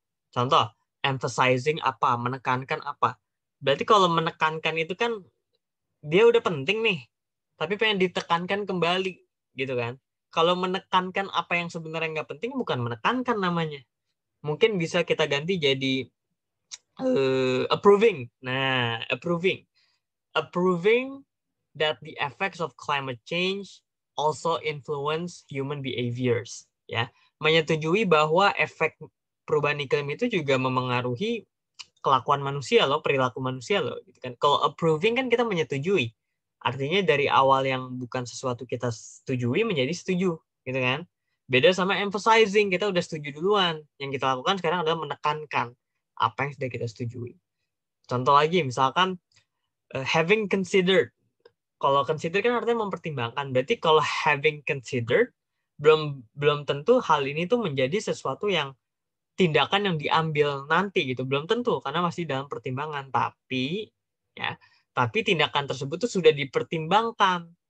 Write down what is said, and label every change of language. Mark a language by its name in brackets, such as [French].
[Indonesian] Contoh, emphasizing apa, menekankan apa. Berarti kalau menekankan itu kan dia udah penting nih, tapi pengen ditekankan kembali, gitu kan. Kalau menekankan apa yang sebenarnya nggak penting, bukan menekankan namanya. Mungkin bisa kita ganti jadi approving. [English] Nah, approving that the effects of climate change also influence human behaviors. [Indonesian] Ya, menyetujui bahwa efek perubahan iklim itu juga memengaruhi kelakuan manusia loh, perilaku manusia loh, gitu kan. Kalau approving kan kita menyetujui, artinya dari awal yang bukan sesuatu kita setujui menjadi setuju, gitu kan. Beda sama emphasizing, kita udah setuju duluan, yang kita lakukan sekarang adalah menekankan apa yang sudah kita setujui. Contoh lagi, misalkan having considered. Kalau consider kan artinya mempertimbangkan. Berarti kalau having considered, belum tentu hal ini tuh menjadi sesuatu yang tindakan yang diambil nanti gitu, belum tentu karena masih dalam pertimbangan. Tapi tindakan tersebut tuh sudah dipertimbangkan.